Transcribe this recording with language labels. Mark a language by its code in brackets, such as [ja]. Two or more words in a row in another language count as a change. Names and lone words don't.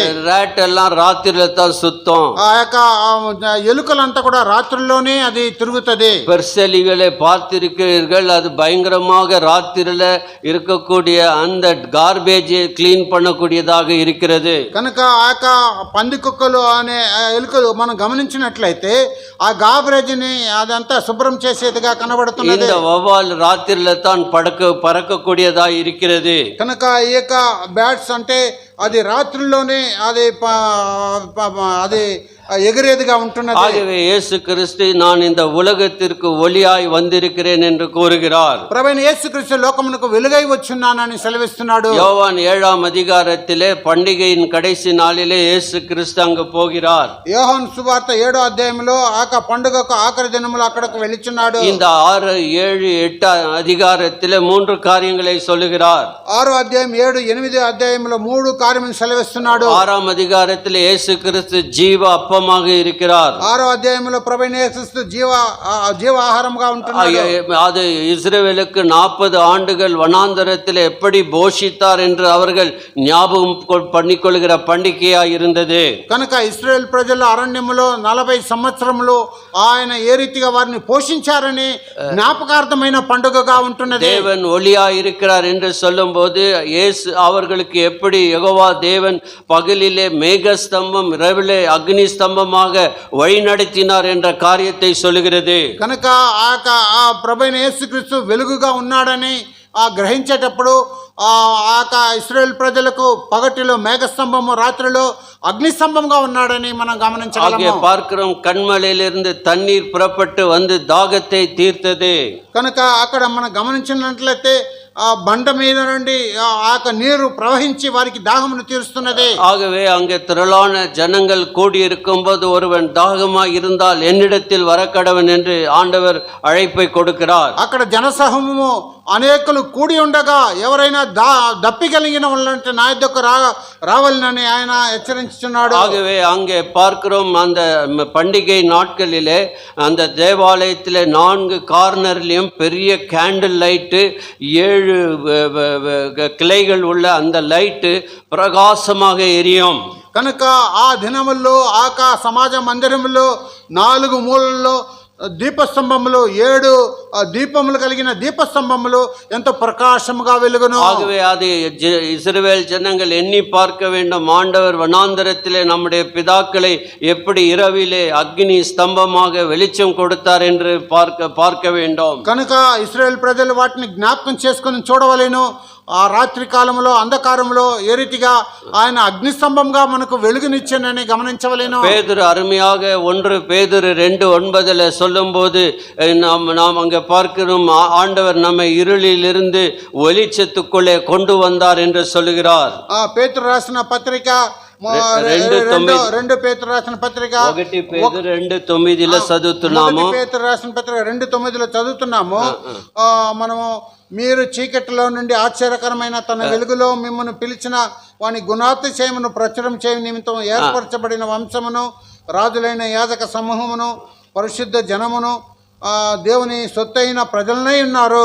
[ta] రాట్ எல்லாம் ராத்திரில தான் சுத்தம். [te] ఆ యొక్క ఎలుకలంతా కూడా రాత్రుల్లోనే అది తిరుగుతది. [ta] பெர்செலிகளை பார்த்திருக்கிறீர்கள், அது பயங்கரமாக ராத்திரில இருக்கக்கூடிய அந்த [en] garbage clean [ta] பண்ணக்கூடியதாக இருக்கிறது. [te] కనుక ఆ యొక్క పంది కుక్కలు అనే ఎలుకలు మనం గమనించినట్లయితే ఆ గాబరేజ్ని అదంతా శుభ్రం చేసేదిగా కనబడుతున్నది. [ta] இந்த வௌவால் ராத்திரில தான் பறக்கக்கூடியதா இருக்கிறது. [te] కనుక ఈ యొక్క బ్యాట్స్ అంటే అది రాత్రుల్లోనే అది అది ఎగిరేదిగా ఉంటున్నది. [ta] ஆகவே இயேசு கிறிஸ்து நான் இந்த உலகத்திற்கு ஒளியாய் வந்திருக்கிறேன் என்று கூறுகிறார். [te] ప్రభువైన యేసుక్రీస్తు లోకమునకు వెలుగై వచ్చున్నానని సెలవిస్తున్నాడు. [ta] யோவான் 7ஆம் அதிகாரத்திலே பண்டிகையின் கடைசி நாளிலே இயேசு கிறிஸ்து அங்கு போகிறார். [te] యోహాను సువార్త 7వ అధ్యాయంలో ఆ పండుగకు ఆఖరి దినములో అక్కడకు వెళ్ళుచున్నాడు. [ta] இந்த 6, 7, 8 அதிகாரத்திலே 3 காரியங்களை சொல்லுகிறார். [te] 6వ అధ్యాయం 7, 8 అధ్యాయంలో 3 కార్యములను సెలవిస్తున్నాడు. [ta] 6ஆம் அதிகாரத்திலே இயேசு கிறிஸ்து ஜீவ அப்பமாக இருக்கிறார். [te] 6వ అధ్యాయంలో ప్రభువైన యేసుక్రీస్తు జీవ ఆహారంగా ఉంటున్నాడు. [ta] அது இஸ்ரவேலுக்கு 40 ஆண்டுகள் வனாந்தரத்தில் எப்படி போஷித்தார் என்று அவர்கள் ஞாபகம் பண்ணிக்கொள்கிற பண்டிகையாய் இருந்தது. [te] కనుక ఇశ్రాయేల్ ప్రజల అరణ్యములో 40 సంవత్సరములు ఆయన ఏ రీతిగా వారిని పోషించారని జ్ఞాపకార్థమైన పండుగగా ఉంటున్నది. [ta] தேவன் ஒளியாய் இருக்கிறார் என்று சொல்லும்போது இயேசு அவர்களுக்கு எப்படி யெகோவா தேவன் பகலிலே மேகஸ்தம்பம், இரவிலே அக்னி ஸ்தம்பமாக வழி நடத்தினார் என்ற காரியத்தை சொல்லுகிறது. [te] కనుక ఆ ప్రభువైన యేసుక్రీస్తు వెలుగుగా ఉన్నాడని గ్రహించేటప్పుడు ఇశ్రాయేల్ ప్రజలకు పగటిలో మేఘస్తంభము, రాత్రిలో అగ్నిస్తంభంగా ఉన్నాడని మనం గమనించగలము. [ta] பார்க்கிறோம், கண்மலையிலிருந்து தண்ணீர் புறப்பட்டு வந்து தாகத்தை தீர்த்தது. [te] కనుక అక్కడ మనం గమనించినట్లయితే ఆ బండ మీద నుండి ఆ నీరు ప్రవహించి వారికి దాహమును తీరుస్తున్నది. [ta] ஆகவே அங்கே திரளான ஜனங்கள் கூடியிருக்கும் போது ஒருவன் தாகமாய் இருந்தால் என்னிடத்தில் வரக்கடவன் என்று ஆண்டவர் அழைப்பை கொடுக்கிறார். [te] అక్కడ జనసమూహము అనేకులు కూడి ఉండగా ఎవరైనా దప్పికలిగిన వాళ్ళంటే నా యొద్దకు రావాలని ఆయన హెచ్చరించుచున్నాడు. [ta] ஆகவே அங்கே பார்க்கிறோம், அந்த பண்டிகை நாட்களிலே அந்த தேவாலயத்திலே 4 கார்னர்லயும் பெரிய [en] candle light, [ta] 7 கிளைகள் உள்ள அந்த லைட்டு பிரகாசமாக எரியும். [te] కనుక ఆ దినముల్లో సమాజ మందిరములో 4 మూలల్లో దీపస్తంభములు, 7 దీపములు కలిగిన దీపస్తంభములు ఎంతో ప్రకాశముగా వెలుగును. [ta] ஆகவே அது இஸ்ரவேல் ஜனங்கள் எண்ணி பார்க்க வேண்டும், ஆண்டவர் வனாந்தரத்திலே நம்முடைய பிதாக்களை எப்படி இரவிலே அக்னி ஸ்தம்பமாக வெளிச்சம் கொடுத்தார் என்று பார்க்க வேண்டும். [te] కనుక ఇశ్రాయేల్ ప్రజలు వాటిని జ్ఞాపకం చేసుకొని చూడవలెను. ఆ రాత్రి కాలంలో అంధకారంలో ఏ రీతిగా ఆయన అగ్నిస్తంభంగా మనకు వెలుగునిచ్చానని గమనించవలేను. [ta] பேதுரு அருமையாக 1 பேதுரு 2:9 சொல்லும்போது நாம் அங்கே பார்க்கிறோம், ஆண்டவர் நம்மை இருளிலிருந்து வெளிச்சத்துக்குள்ளே கொண்டு வந்தார் என்று சொல்லுகிறார். [te] పేతురు రాసిన పత్రిక 2 పేతురు రాసిన పత్రిక 1 పేతురు 2:9 చదువుతున్నాము. పేతురు రాసిన పత్రిక 2:9 చదువుతున్నాము. మనము మీరు చీకటిలో నుండి ఆశ్చర్యకరమైన తన వెలుగులో మిమ్మల్ని పిలిచిన వాని గుణాతిశయమును ప్రచురం చేయ నిమిత్తం ఏర్పరచబడిన వంశమును, రాజులైన యాజక సమూహమును, పరిశుద్ధ జనమును, దేవుని సొత్తైన ప్రజలనై ఉన్నారు.